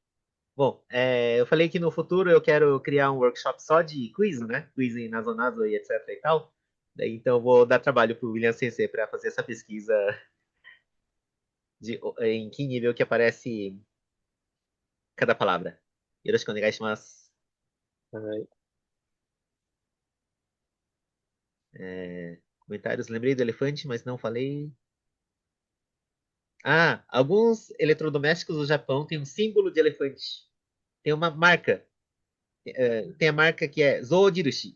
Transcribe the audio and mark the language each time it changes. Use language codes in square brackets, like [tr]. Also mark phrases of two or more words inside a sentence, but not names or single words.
[pt] Bom, eu falei que no futuro eu quero criar um workshop só de quiz, né? Quiz em nazo e etc e tal. Daí, então eu vou dar trabalho para o William CC para fazer essa pesquisa em que nível que aparece cada palavra. [ja] よろしくお願いします. Ai, [pt] Comentários. Lembrei do elefante, mas não falei. Ah, alguns eletrodomésticos do Japão têm um símbolo de elefante. Tem uma marca. Tem a marca que é Zojirushi.